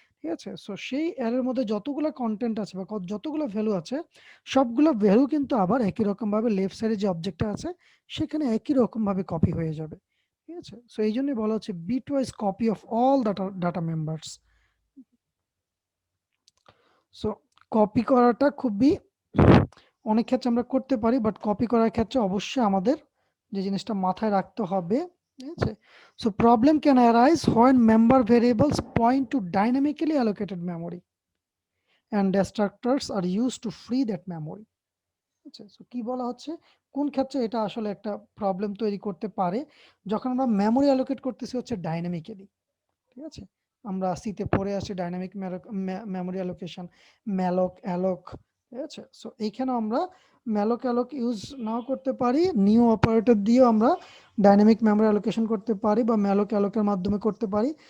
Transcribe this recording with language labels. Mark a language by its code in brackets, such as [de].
[bn] ঠিক আছে, সো সেই অ্যারের মধ্যে যতগুলো কন্টেন্ট আছে বা যতগুলো ভ্যালু আছে সবগুলো ভ্যালু কিন্তু আবার একই রকম ভাবে লেফট সাইডে যে অবজেক্টটা আছে সেখানে একই রকম ভাবে কপি হয়ে যাবে। ঠিক আছে, সো এই জন্যই বলা হচ্ছে [en] Bitwise copy of all data members. [bn] So copy করাটা খুবই, অনেক ক্ষেত্রে আমরা করতে পারি, বাট কপি করার ক্ষেত্রে অবশ্যই আমাদের যে জিনিসটা মাথায় রাখতে হবে। ঠিক আছে, [en] So problem can arise when member variables point to dynamically allocated memory and destructors are used to free that memory. [bn] আচ্ছা, সো কি বলা হচ্ছে, কোন ক্ষেত্রে এটা আসলে একটা প্রবলেম তৈরি করতে পারে, যখন আমরা মেমোরি অ্যালোকেট করতেছি হচ্ছে ডাইনামিক্যালি। ঠিক আছে, আমরা সিতে পড়ে আসি ডাইনামিক মেমোরি অ্যালোকেশন, ম্যালক অ্যালোক। ঠিক আছে, সো এইখানে আমরা ম্যালক অ্যালোক ইউজ নাও করতে পারি, নিউ অপারেটর দিয়েও আমরা ডাইনামিক মেমোরি অ্যালোকেশন করতে পারি বা ম্যালক অ্যালোকের মাধ্যমে করতে পারি।